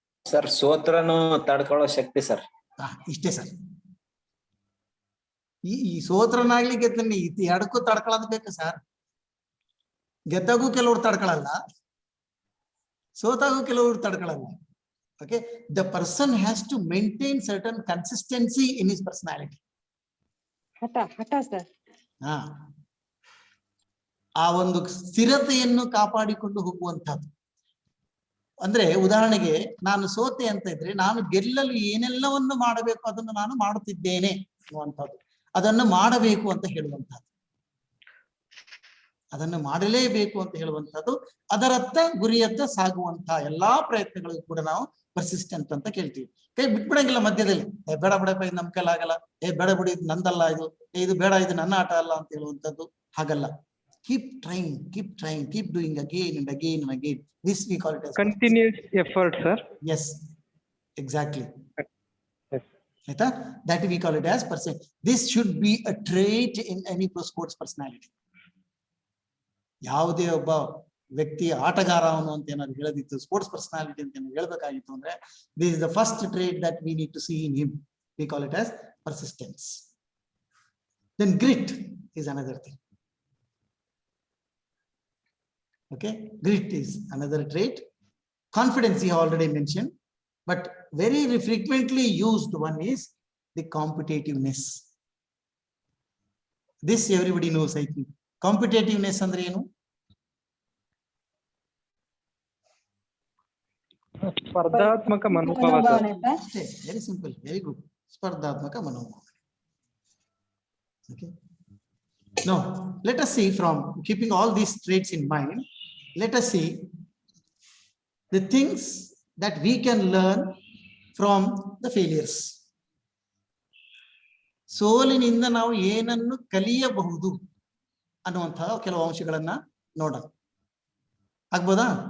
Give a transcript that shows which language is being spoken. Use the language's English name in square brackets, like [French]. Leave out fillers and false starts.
[Kannada] Sir? ಸೋತ್ರನು ತಡ್ಕೊಳ್ಳೋ ಶಕ್ತಿ sir. ಇಷ್ಟೇ sir. ಈ ಸೋತ್ರನಾಗ್ಲಿ ಗೆದ್ದನಿ ಎರಡಕ್ಕೂ ತಡ್ಕೊಳ್ಳೋದು ಬೇಕು ಸರ್. ಗೆದ್ದಾಗೂ ಕೆಲವ್ರು ತಡ್ಕೊಳ್ಳಲ್ಲ, ಸೋತಾಗೂ ಕೆಲವ್ರು ತಡ್ಕೊಳ್ಳಲ್ಲ. [English] Okay, the person has to maintain certain consistency in his personality. [Kannada] ಹಠ ಸರ್. ಆ ಒಂದು ಸ್ಥಿರತೆಯನ್ನು ಕಾಪಾಡಿಕೊಂಡು ಹೋಗುವಂತಹದ್ದು. ಅಂದ್ರೆ ಉದಾಹರಣೆಗೆ ನಾನು ಸೋತೆ ಅಂತ ಇದ್ರೆ ನಾನು ಗೆಲ್ಲಲು ಏನೆಲ್ಲವನ್ನು ಮಾಡಬೇಕು ಅದನ್ನು ನಾನು ಮಾಡುತ್ತಿದ್ದೇನೆ ಅನ್ನುವಂಥದ್ದು, ಅದನ್ನು ಮಾಡಬೇಕು ಅಂತ ಹೇಳುವಂತಹದ್ದು, ಅದನ್ನು ಮಾಡಲೇಬೇಕು ಅಂತ ಹೇಳುವಂಥದ್ದು, ಅದರತ್ತ ಗುರಿಯತ್ತ ಸಾಗುವಂತಹ ಎಲ್ಲಾ ಪ್ರಯತ್ನಗಳಿಗೂ ಕೂಡ ನಾವು ಪರ್ಸಿಸ್ಟೆಂಟ್ ಅಂತ ಕೇಳ್ತೀವಿ. ಕೈ ಬಿಟ್ಬಿಡಂಗಿಲ್ಲ ಮಧ್ಯದಲ್ಲಿ. ಬೇಡ ಬಿಡಪ್ಪ ಇದು ನಮ್ ಕೈಲಾಗಲ್ಲ, ಬೇಡ ಬಿಡಿ ಇದು ನಂದಲ್ಲ, ಇದು ಬೇಡ, ಇದು ನನ್ನ ಆಟ ಅಲ್ಲ ಅಂತ ಹೇಳುವಂಥದ್ದು ಹಾಗಲ್ಲ. [English] Keep trying, keep doing again and again and again. This we call it as continuous effort, sir. Yes, exactly. Yes. That we call it as person. This should be a trait in any pro sports personality. [Kannada] ಯಾವುದೇ ಒಬ್ಬ ವ್ಯಕ್ತಿ ಆಟಗಾರ ಅವನು ಅಂತ ಏನಾದ್ರು ಹೇಳದಿತ್ತು, sports personality ಅಂತ ಏನಾದ್ರು ಹೇಳ್ಬೇಕಾಗಿತ್ತು ಅಂದ್ರೆ [English] this is the first trait that we need to see in him. We call it as persistence. Then grit is another thing. Okay, grit is another trait. Confidence you already mentioned, but very frequently used one is the competitiveness. This everybody knows, I think. [Kannada] Competitiveness andre enu? ಸ್ಪರ್ಧಾತ್ಮಕ ಮನೋಭಾವ. [English] Very simple, very good. [Kannada] ಸ್ಪರ್ಧಾತ್ಮಕ ಮನೋಭಾವ. [English] Okay. Now, let us see, from keeping all these traits in mind, let us see the things that we can learn from the failures. [Kannada] ಸೋಲಿನಿಂದ ನಾವು ಏನನ್ನು ಕಲಿಯಬಹುದು ಅನ್ನುವಂತಹ ಕೆಲವು ಅಂಶಗಳನ್ನ ನೋಡೋಣ. ಆಗ್ಬೋದಾ?